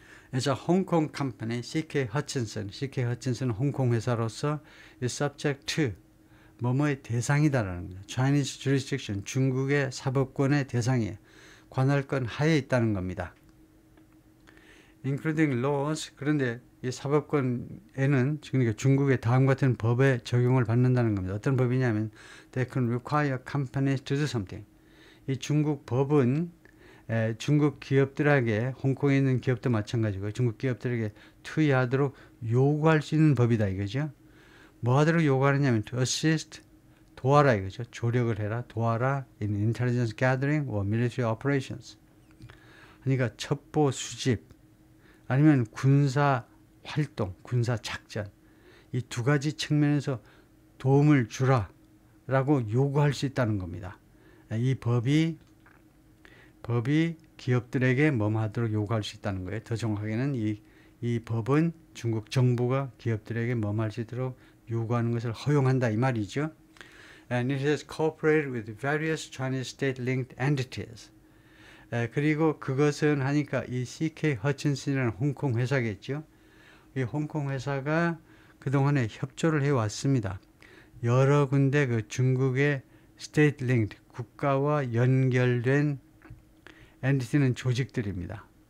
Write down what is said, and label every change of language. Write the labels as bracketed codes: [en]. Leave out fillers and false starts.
[ko] 그래서 홍콩 컴퍼니 CK 허친슨은 홍콩 회사로서 [en] is subject to [ko] 뭐뭐의 대상이다라는 겁니다. [en] Chinese jurisdiction, [ko] 중국의 사법권의 대상이에요. 관할권 하에 있다는 겁니다. [en] Including laws, [ko] 그런데 이 사법권에는 그러니까 중국의 다음 같은 법에 적용을 받는다는 겁니다. 어떤 법이냐면 [en] they can require companies to do something. [ko] 이 중국 법은 중국 기업들에게, 홍콩에 있는 기업도 마찬가지고 중국 기업들에게 투여하도록 요구할 수 있는 법이다 이거죠. 뭐 하도록 요구하느냐면 [en] to assist, [ko] 도와라 이거죠. 조력을 해라, 도와라 [en] in intelligence gathering or military operations. [ko] 그러니까 첩보 수집 아니면 군사 활동, 군사 작전, 이 두 가지 측면에서 도움을 주라 라고 요구할 수 있다는 겁니다. 이 법이 기업들에게 뭐뭐 하도록 요구할 수 있다는 거예요. 더 정확하게는 이 법은 중국 정부가 기업들에게 뭐뭐 할 수 있도록 요구하는 것을 허용한다 이 말이죠. [en] And it has cooperated with various Chinese state-linked entities. [ko] 그리고 그것은 하니까 이 CK 허친슨이라는 홍콩 회사겠죠. 이 홍콩 회사가 그동안에 협조를 해왔습니다. 여러 군데 그 중국의 state-linked, 국가와 연결된 엔티티는 조직들입니다.